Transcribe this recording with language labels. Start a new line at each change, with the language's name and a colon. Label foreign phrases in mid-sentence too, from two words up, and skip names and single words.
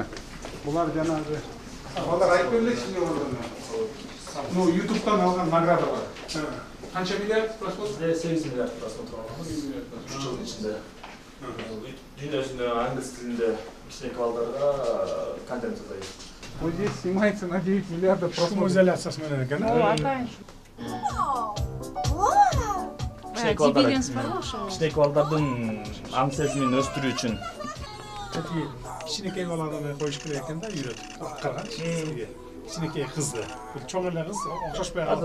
Kyrgyz: Булар жанагы балдар айтып бергилечи эмне болгонун. Ну, YouTube'дан алган награда бар. Канча миллиард просмотр? 8 миллиард просмотр алган. 3 жыл ичинде. Дүйнө жүзүндө англис тилинде кичинекей балдарга контент жасайт.
Russian: Вот здесь снимается на 9 миллиардов просмотров.
Kyrgyz: Изоляциясы менен экен. Атайын. Кичинекей балдардын аң сезимин өстүрүү үчүн. Кичинекей баланы коюш керек экен да үйрөтүп. Кырган кичинекей кызды. Чоң эле кыз окшошпой калды.